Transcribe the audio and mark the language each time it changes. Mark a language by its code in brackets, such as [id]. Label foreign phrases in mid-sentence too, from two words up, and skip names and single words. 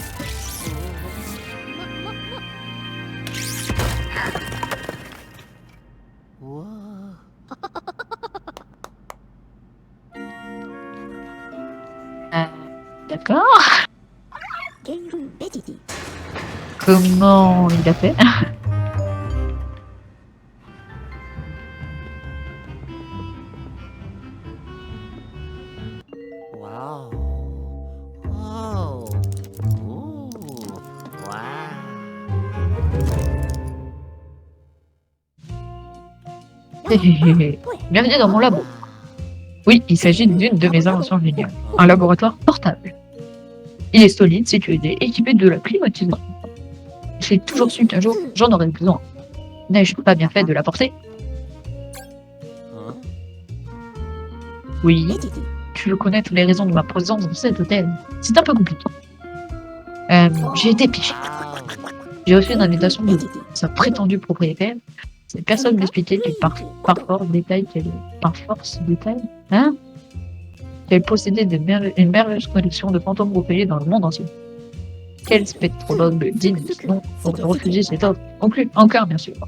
[fr] Wow. D'accord. ゲイルベジティ Comment il a fait? Wow. Oh. Ooh. Wow. Bienvenue dans mon labo. Oui, il s'agit d'une de mes inventions géniales. Un laboratoire portable. Il est solide, sécurisé, équipé de la climatisation. J'ai toujours su qu'un jour, j'en aurais besoin. N'ai-je pas bien fait de l'apporter? Hein? Oui, ベジティ tu veux connaître les raisons de ma présence dans cet hôtel. C'est un peu compliqué. J'ai été piégé. Wow. J'ai reçu une invitation ベ de ジティ sa prétendue propriétaire. Cette personne m'expliquait par force détail, hein? Qu'elle possédait une merveilleuse collection de fantômes recueillis dans le monde entier. Quel spectrologue digne de ce nom aurait refusé cette offre? Encore, bien sûr.